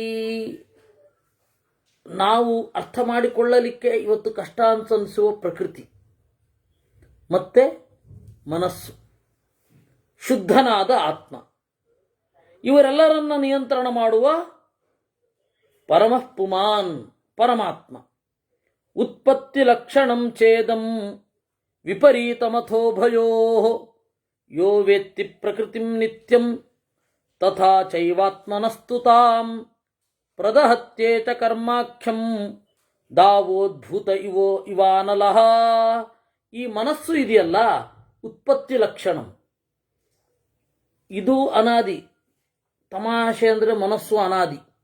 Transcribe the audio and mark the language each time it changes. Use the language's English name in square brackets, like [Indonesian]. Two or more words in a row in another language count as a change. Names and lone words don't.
[Kannada] ನಾವು ಅರ್ಥ ಮಾಡಿಕೊಳ್ಳಲಿಕ್ಕೆ ಇವತ್ತು ಕಷ್ಟ ಅನಿಸುವ ಪ್ರಕೃತಿ ಮತ್ತೆ ಮನಸ್ಸು, ಶುದ್ಧನಾದ ಆತ್ಮ, ಇವರೆಲ್ಲರನ್ನ ನಿಯಂತ್ರಣ ಮಾಡುವ [Sanskrit] ಪರಮಃ ಪುಮಾನ್ [Kannada] ಪರಮಾತ್ಮ. [Sanskrit] ಉತ್ಪತ್ತಿ ಲಕ್ಷಣಂ ಛೇದಂ ವಿಪರೀತಮಥೋ ಭಯೋ ಯೋ ವೇತ್ತಿ ಪ್ರಕೃತಿಂ ನಿತ್ಯಂ ತಥಾ ಚೈವಾತ್ಮನಸ್ತು ತಾಂ ಪ್ರದಹತ್ಯೇತ ಕರ್ಮಾಖ್ಯಂ ದಾವೋದ್ಭೂತ ಇವಾನಲಃ. [Kannada] ಈ ಮನಸ್ಸು ಇದೆಯಲ್ಲ, [Sanskrit] ಉತ್ಪತ್ತಿ ಲಕ್ಷಣಂ, [Kannada] ಇದು ಅನಾದಿ. ತಮಾಷೆ ಅಂದರೆ ಮನಸ್ಸು ಅನಾದಿ.